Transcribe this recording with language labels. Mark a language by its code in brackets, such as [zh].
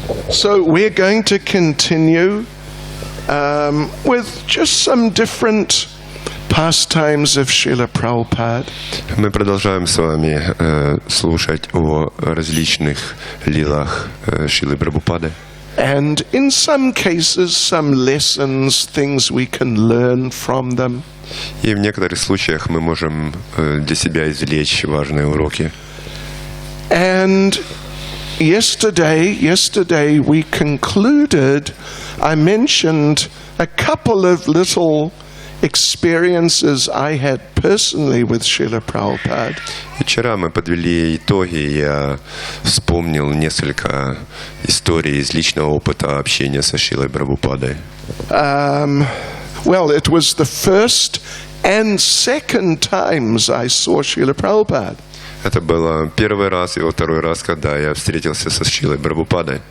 [en] So we're going to continue with just some different pastimes of Srila Prabhupada. [ru] Мы продолжаем с вами слушать о различных лилах Шрилы Прабхупады. [en] And in some cases, some lessons, things we can learn from them. [ru] И в некоторых случаях мы можем для себя извлечь важные уроки. [en] And yesterday we concluded, I mentioned a couple of little experiences I had personally with Srila Prabhupada. [ru] Вчера мы подвели итоги, я вспомнил несколько историй из личного опыта общения со Шрилой Прабхупадой. [en] Well, it was the first and second times I saw Srila Prabhupada. [ru] Это было первый раз и второй раз, когда я встретился со Шрилой Прабхупадой.